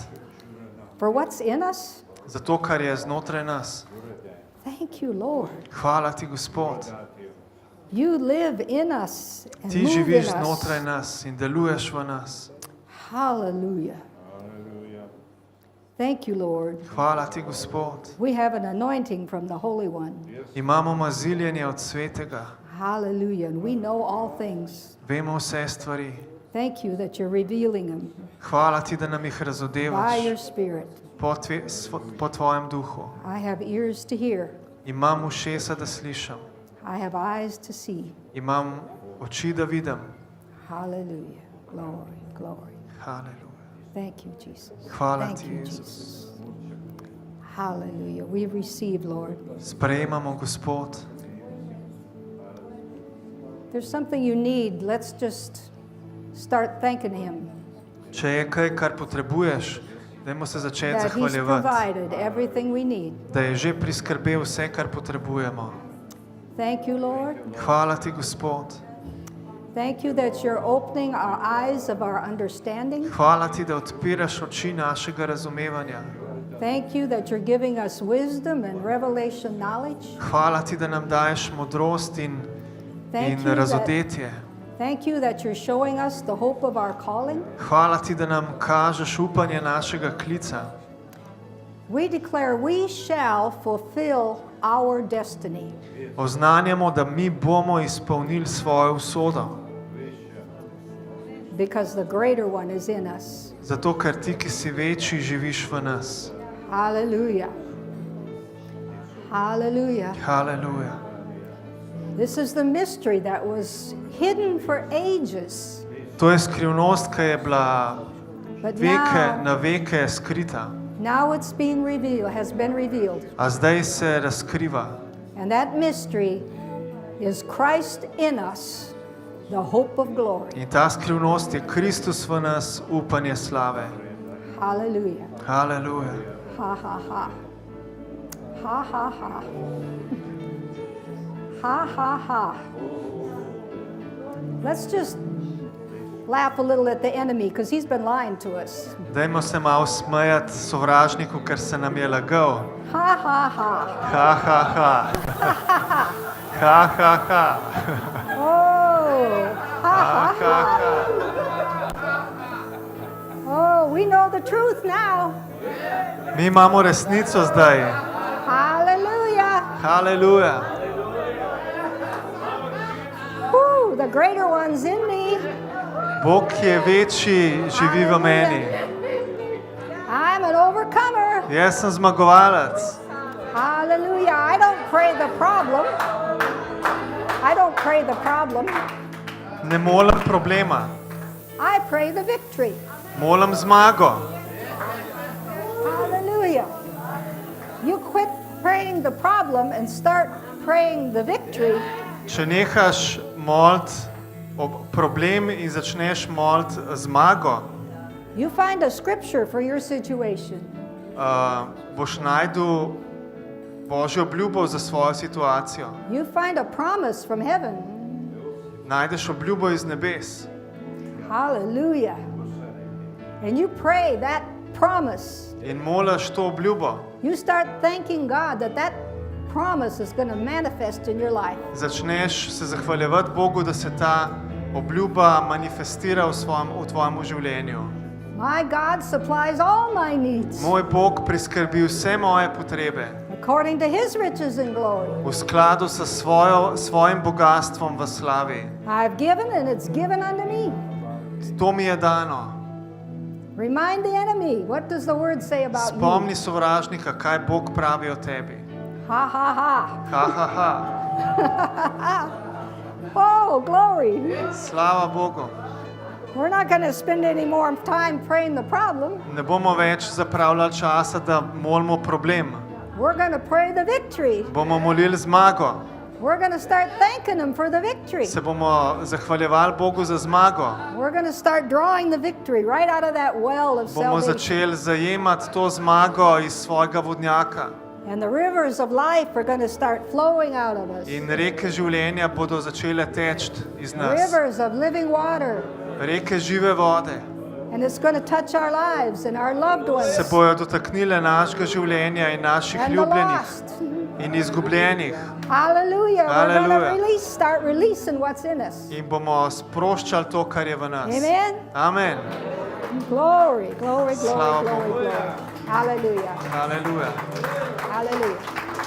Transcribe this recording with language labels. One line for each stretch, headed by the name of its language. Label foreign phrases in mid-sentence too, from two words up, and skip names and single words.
English: for what's in us.
Slovenian: za to, kar je znotraj nas.
English: Thank you, Lord.
Slovenian: Hvala ti, Gospod.
English: You live in us and
Slovenian: Ti
English: move in
Slovenian: živiš
English: us.
Slovenian: znotraj nas in deluješ v nas.
English: Hallelujah. Thank you, Lord.
Slovenian: Hvala ti, Gospod.
English: We have an anointing from the Holy One.
Slovenian: Imamo maziljenje od Svetega.
English: Hallelujah. And we know all things.
Slovenian: Vemo vse stvari.
English: Thank you that you're revealing them
Slovenian: Hvala ti, da nam jih
English: by
Slovenian: razodevaš
English: your Spirit.
Slovenian: po tvojem duhu.
English: I have ears to hear.
Slovenian: Imam ušesa, da slišim.
English: I have eyes to see.
Slovenian: Imam oči, da vidim.
English: Hallelujah. Glory, glory.
Slovenian: Haleluja.
English: Thank you, Jesus.
Slovenian: Hvala
English: Thank
Slovenian: ti,
English: you,
Slovenian: Jezus.
English: Jesus. Hallelujah. We receive, Lord.
Slovenian: Sprejmamo, Gospod.
English: There's something you need. Let's just start thanking Him
Slovenian: Če je kaj, kar potrebuješ, dajmo se začeti
English: that He's
Slovenian: zahvaljevati,
English: provided everything we need.
Slovenian: da je že priskrbel vse, kar potrebujemo.
English: Thank you, Lord.
Slovenian: Hvala ti, Gospod.
English: Thank you that you're opening our eyes of our understanding.
Slovenian: Hvala ti, da odpiraš oči našega razumevanja.
English: Thank you that you're giving us wisdom and revelation knowledge.
Slovenian: Hvala ti, da nam daješ modrost in razodetje.
English: Thank you that you're showing us the hope of our calling.
Slovenian: Hvala ti, da nam kažeš upanje našega klica.
English: We declare we shall fulfill our destiny
Slovenian: Oznanjamo, da mi bomo izpolnili svojo usodo.
English: because the greater one is in us.
Slovenian: Zato, ker ti, ki si večji, živiš v nas.
English: Hallelujah. Hallelujah.
Slovenian: Haleluja.
English: This is the mystery that was hidden for ages.
Slovenian: To je skrivnost, ki je bila
English: But
Slovenian: na veke skrita,
English: now it's being revealed, has been revealed.
Slovenian: a zdaj se razkriva.
English: And that mystery is Christ in us, the hope of glory.
Slovenian: In ta skrivnost je Kristus v nas, upanje slave.
English: Hallelujah.
Slovenian: Haleluja. Ha, ha, ha. Ha, ha, ha. Ha, ha, ha. Let's just laugh a little at the enemy because he's been lying to us. Dajmo se malo smejati sovražniku, ker se nam je lagal. Ha, ha, ha. Ha, ha, ha. Ha, ha, ha. Oh, ha, Ha, ha, ha, ha. ha.
English: Oh, we know the truth now.
Slovenian: Mi imamo resnico zdaj.
English: Hallelujah.
Slovenian: Haleluja.
English: Woo, the greater one's in me.
Slovenian: Bog, ki je večji, živi v meni.
English: I'm an overcomer.
Slovenian: Jaz sem zmagovalec.
English: Hallelujah. I don't pray the problem. I don't pray the problem.
Slovenian: Ne molim problema,
English: I pray the victory.
Slovenian: molim zmago.
English: Hallelujah. You quit praying the problem and start praying the victory.
Slovenian: Če nehaš moliti problem in začneš moliti zmago,
English: You find a scripture for your situation.
Slovenian: boš najdel Božjo obljubo za svojo situacijo.
English: You find a promise from heaven.
Slovenian: Najdeš obljubo iz nebes.
English: Hallelujah. And you pray that promise.
Slovenian: In moliš to obljubo.
English: You start thanking God that that promise is going to manifest in your life.
Slovenian: Začneš se zahvaljevati Bogu, da se ta obljuba manifestira v tvojem življenju.
English: My God supplies all my needs
Slovenian: Moj Bog priskrbi vse moje potrebe
English: according to his riches and glory.
Slovenian: v skladu s svojim bogatstvom v slavi.
English: I've given and it's given unto me.
Slovenian: To mi je dano.
English: Remind the enemy, what does the word say about
Slovenian: Spomni
English: you?
Slovenian: sovražnika, kaj Bog pravi o tebi. Ha, ha, ha. Ha, ha, ha.
English: Oh, glory.
Slovenian: Slava Bogu.
English: We're not going to spend any more time praying the problem.
Slovenian: Ne bomo več zapravljali časa, da molimo problem.
English: We're going to pray the victory.
Slovenian: Bomo molili zmago.
English: We're going to start thanking him for the victory.
Slovenian: Se bomo zahvaljevali Bogu za zmago.
English: We're going to start drawing the victory right out of that well of
Slovenian: Bomo
English: salvation.
Slovenian: začeli zajemati to zmago iz svojega vodnjaka.
English: And the rivers of life are going to start flowing out of us.
Slovenian: In reke življenja bodo začele teči iz nas.
English: Rivers of living water.
Slovenian: Reke žive vode
English: And it's going to touch our lives and our loved ones
Slovenian: se bojo dotaknile našega življenja in naših
English: and the
Slovenian: ljubljenih
English: lost.
Slovenian: in izgubljenih.
English: Hallelujah. We're going Hallelujah. to start releasing what's in us.
Slovenian: In bomo sproščali to, kar je v nas.
English: Amen.
Slovenian: Amen.
English: Glory, glory, glory,
Slovenian: Slava
English: glory,
Slovenian: Bogu.
English: glory. Hallelujah.
Slovenian: Haleluja.
English: Hallelujah.